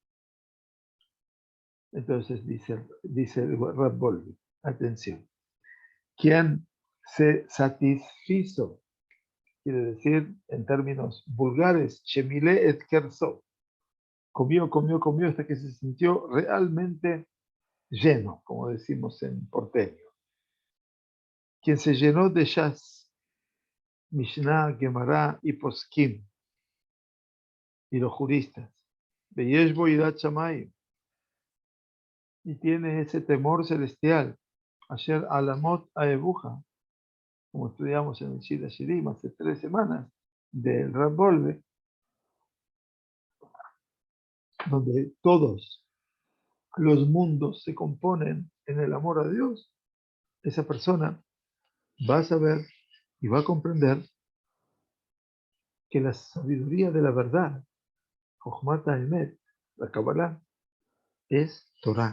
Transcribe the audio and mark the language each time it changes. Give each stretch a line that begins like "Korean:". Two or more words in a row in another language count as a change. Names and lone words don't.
Spanish: Entonces dice el Rab Volvi, atención, quien se satisfizo, quiere decir en términos vulgares,
Hebrew: שמילא את כרסו,
Spanish: comió hasta que se sintió realmente lleno, como decimos en porteño. quien se llenó de Shas, Mishnah, Gemara y Poskim, y los juristas,
Hebrew: ויש בו יראת שמים,
Spanish: y tiene ese temor celestial,
Hebrew: אשר עלמות אהבוך,
Spanish: como estudiamos en el Shira Shirim hace 3 semanas, del Rab Wolbe, donde todos los mundos se componen en el amor a Dios, esa persona va a saber y va a comprender que la sabiduría de la verdad,
Hebrew: חכמת אמת,
Spanish: la Kabbalah, es Torah.